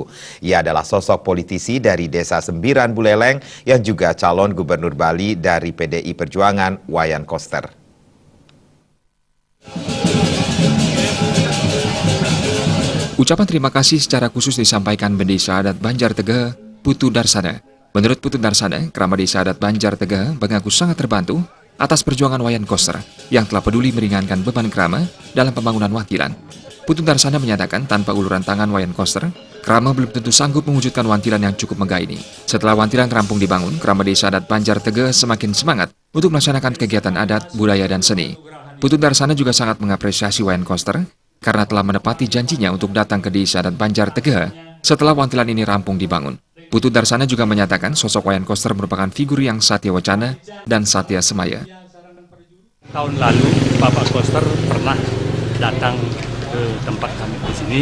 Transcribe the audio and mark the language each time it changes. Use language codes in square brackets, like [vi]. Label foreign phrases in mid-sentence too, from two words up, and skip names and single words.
[id] Ia adalah sosok politisi dari Desa Sembiran Buleleng yang juga calon gubernur Bali dari PDI Perjuangan, Wayan Koster. Ucapan terima kasih secara khusus disampaikan Desa Adat Banjar Tege, Putu Darsana. Menurut Putu Darsana, Keramat Desa Adat Banjar Tege mengaku sangat terbantu atas perjuangan Wayan Koster yang telah peduli meringankan beban Krama dalam pembangunan wantilan. Putu Darsana menyatakan tanpa uluran tangan Wayan Koster, Krama belum tentu sanggup mewujudkan wantilan yang cukup megah ini. Setelah wantilan rampung dibangun, Keramat Desa Adat Banjar Tege semakin semangat untuk melaksanakan kegiatan adat, budaya, dan seni. Putu Darsana juga sangat mengapresiasi Wayan Koster karena telah menepati janjinya untuk datang ke Desa Adat Banjar Tege setelah wantilan ini rampung dibangun. Putu Darsana juga menyatakan sosok Wayan Koster merupakan figur yang satya wacana dan satya semaya. Tahun lalu Bapak Koster pernah datang ke tempat kami di sini.